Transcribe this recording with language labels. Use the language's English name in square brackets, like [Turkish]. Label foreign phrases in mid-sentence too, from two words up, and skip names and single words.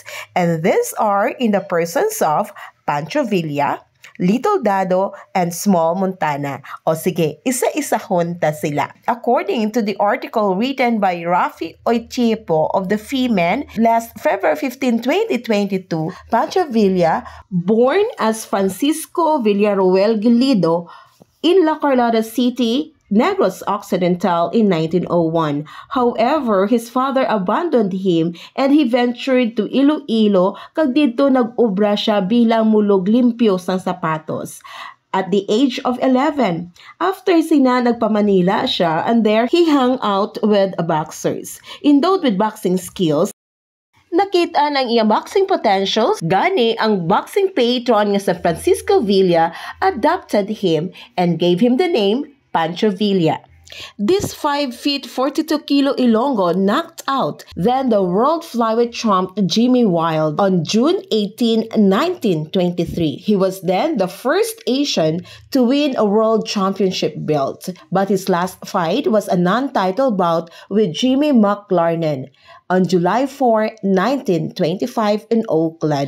[English] And these are in the persons of Pancho Villa, Little Dado, and Small Montana. [Hiligaynon] O sige, isa-isahon ta sila. [English] According to the article written by Rafi Oitiepo of the Freeman last February 15, 2022, Pancho Villa, born as Francisco Villaruel Gilido in La Carlota City, Negros Occidental in 1901. However, his father abandoned him and he ventured to Iloilo [Hiligaynon] kag dito nag-obra siya bilang mulog limpyo sang sapatos. [English] At the age of 11, after [Hiligaynon] sina nagpa-Manila siya [English] and there he hung out with boxers. Endowed with boxing skills, [Hiligaynon] nakita ng iyang [English] boxing potentials, [Hiligaynon] gani ang [English] boxing patron [Hiligaynon] nga sa [English] Francisco Villa adopted him and gave him the name Pancho Villa. This 5 feet 42 kilo Ilonggo knocked out then the world flyweight champ Jimmy Wilde on June 18, 1923. He was then the first Asian to win a world championship belt, but his last fight was a non-title bout with Jimmy McLarnin on July 4, 1925 in Oakland.